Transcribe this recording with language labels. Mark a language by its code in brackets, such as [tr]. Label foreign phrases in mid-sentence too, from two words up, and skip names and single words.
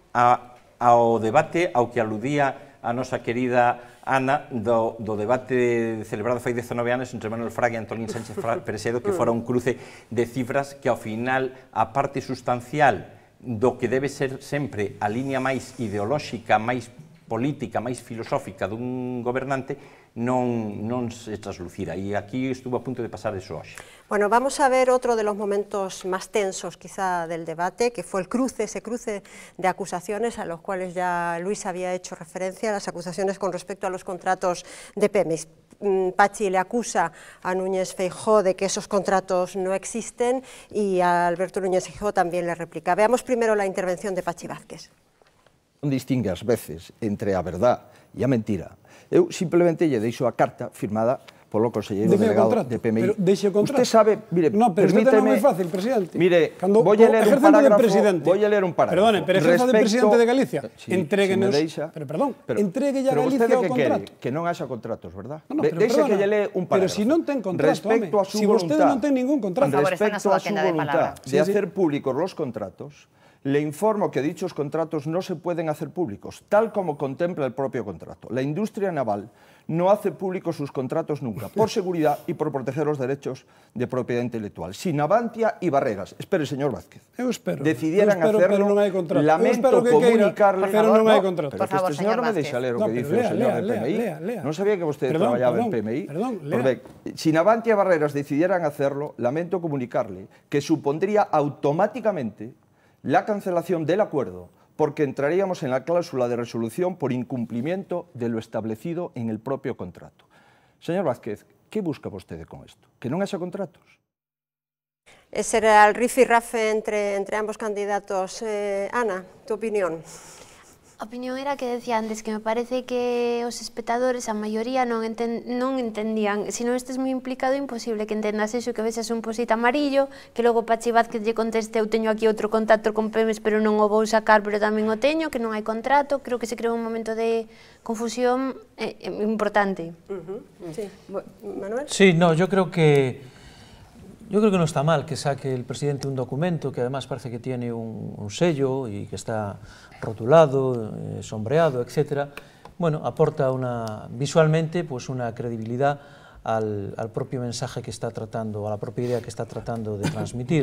[gl] ao debate ao que aludía a nosa querida Ana do debate celebrado fai 19 anos entre Manuel Fraga e Antolín Sánchez Presedo, que fora un cruce de cifras que ao final a parte sustancial do que debe ser sempre a línea máis ideolóxica, máis política, máis filosófica dun gobernante non se traslucira, e aquí estuvo a punto de pasar eso hoxe. [es] Bueno, vamos a ver otro de los momentos más tensos quizá del debate, que fue ese cruce de acusaciones a los cuales ya Luis había hecho referencia, las acusaciones con respecto a los contratos de Pemex. Pachi le acusa a Núñez Feijóo de que esos contratos no existen y a Alberto Núñez Feijóo también le replica. Veamos primero la intervención de Pachi Vázquez. [gl] Non distingue ás veces entre a verdad e a mentira. Eu simplemente lle deixo a carta firmada polo conselleiro delegado de PMI. Pero deixe o contrato. [es] Usted sabe, mire, no, pero permíteme... [gl] non é moi fácil, presidente. [es] Mire, voy a leer un parágrafo. Perdone, pero ejerza de presidente de Galicia. Sí, entréguenos... pero [gl] perdón, entregue a Galicia o contrato. Que non haxa contratos, verdad? [es] No, pero [gl] deixe que lle lee un parágrafo. Pero si non ten contrato, [es] respecto a su [gl] si vostede non ten ningún contrato. [es] Respecto a su voluntad de hacer públicos los contratos, Le informo que dichos contratos no se pueden hacer públicos, tal como contempla el propio contrato. La industria naval no hace públicos sus contratos nunca, por seguridad y por proteger los derechos de propiedad intelectual. Si Navantia y Barreras, espere, señor Vázquez, decidieran hacerlo, lamento comunicarle... [gl] Pero non hai contrato. Pero que este señor non me deixa ler o que dice o señor de PMI. Non sabía que vostede traballaba en PMI. [es] Si Navantia y Barreras decidieran hacerlo, lamento comunicarle que supondría automáticamente la cancelación del acuerdo, porque entraríamos en la cláusula de resolución por incumplimiento de lo establecido en el propio contrato. [gl] Señor Vázquez, ¿qué busca vostede con esto? ¿Que non haxa contratos? [es] Ese era el rifirrafe entre ambos candidatos. Ana, tu opinión. [gl] A opinión era que decía antes, que me parece que os espectadores, a maioría, non entendían. Se non estes moi implicado, é imposible que entendas eso, que vexas un posit amarillo, que logo Pachi Vázquez lle conteste, eu teño aquí outro contacto con Pemex, pero non o vou sacar, pero tamén o teño, que non hai contrato. Creo que se creou un momento de confusión importante. [es] Sí. Manuel? Sí, no, yo creo que no está mal que saque el presidente un documento que además parece que tiene un sello y que está rotulado, sombreado, etcétera. Bueno, aporta visualmente pues una credibilidad al propio mensaje que está tratando, a la propia idea que está tratando de transmitir.